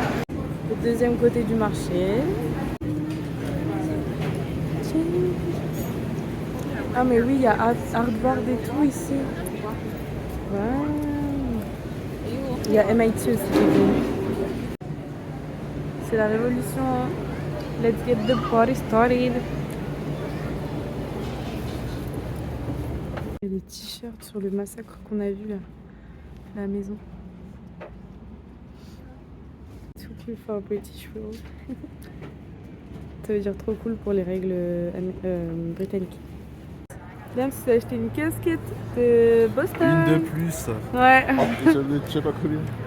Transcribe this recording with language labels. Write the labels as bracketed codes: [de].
[fr] Le deuxième côté du marché. Ah mais oui, il y a Hardware et tout ici. Wow. Il y a MIT aussi qui est venu. C'est la révolution. [en] Let's get the party started. [fr] Il y a des t-shirts sur le massacre qu'on a vu là, à la maison. [en] Too cool for British rules. [fr] Ça veut dire trop cool pour les règles britanniques. Liam s'est acheté une casquette de Boston. Une de plus. Ouais. Je sais pas combien.